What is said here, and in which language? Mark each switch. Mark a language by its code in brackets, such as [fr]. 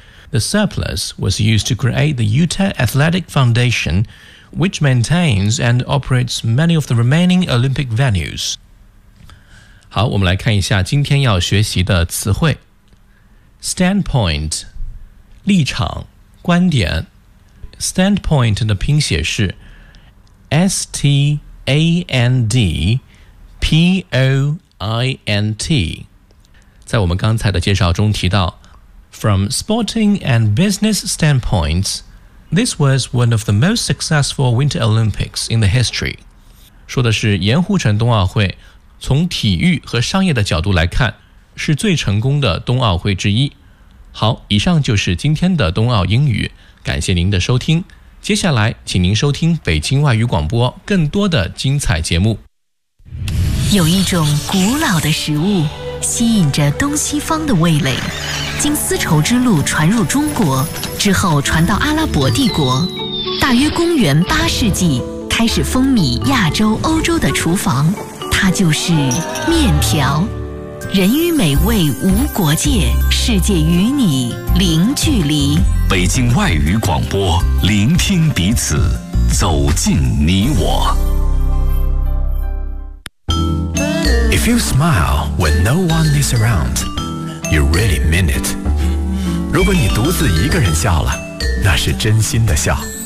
[en] The surplus was used to create the Utah Athletic Foundation, which maintains and operates many of the remaining Olympic venues. [zh] 好，我们来看一下今天要学习的词汇。 Standpoint, 立场、观点。 Standpoint 的拼写是 S-T-A-N-D-P-O-I-N-T。在我们刚才的介绍中提到 [en] ,From sporting and business standpoints, this was one of the most successful Winter Olympics in the history. [zh] 说的是盐湖城冬奥会从体育和商业的角度来看，是最成功的冬奥会之一。好，以上就是今天的冬奥英语，感谢您的收听。接下来，请您收听北京外语广播更多的精彩节目。有一种古老的食物，吸引着东西方的味蕾，经丝绸之路传入中国，之后传到阿拉伯帝国，大约公元八世纪，开始风靡亚洲、欧洲的厨房。它就是面条，人与美味无国界，世界与你零距离。北京外语广播，聆听彼此，走进你我。 [en] If you smile when no one is around, you really mean it. [zh] 如果你独自一个人笑了，那是真心的笑。